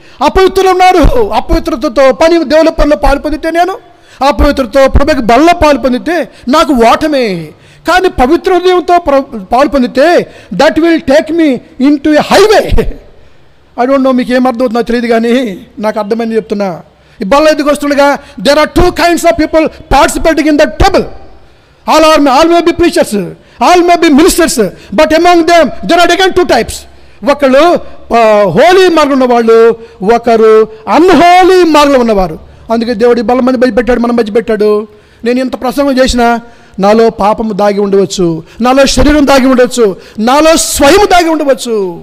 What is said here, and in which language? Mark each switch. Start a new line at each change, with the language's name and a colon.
Telugu: అపవిత్రులు ఉన్నారు, అపవిత్రతతో దేవుల పనిలో పాలు పొందితే, నేను అపవిత్రతో ప్రభుకి బల్ల పాలు పొందితే నాకు ఓటమే. కానీ పవిత్ర హృదయంతో పాలు పొందితే
English: That will take me into a highway. I don't know
Telugu: మీకు ఏమర్థమవుతుందో తెలియదు, కానీ నాకు అర్థమైంది చెప్తున్నా. ఈ బల్ల ఎందుకు వస్తుండగా
English: There are 2 kinds of people participating in that trouble. All may be preachers, all may be ministers, but among them there are again 2 types.
Telugu: ఒకళ్ళు హోలీ మార్గం ఉన్నవాళ్ళు, ఒకరు అన్హోలీ మార్గంలో ఉన్నవారు. అందుకే దేవుడు బల్ల మంది మధ్య పెట్టాడు, మన మధ్య పెట్టాడు. నేను ఇంత ప్రసంగం చేసినా నాలో పాపము దాగి ఉండవచ్చు, నాలో శరీరం దాగి ఉండవచ్చు, నాలో స్వయం దాగి ఉండవచ్చు.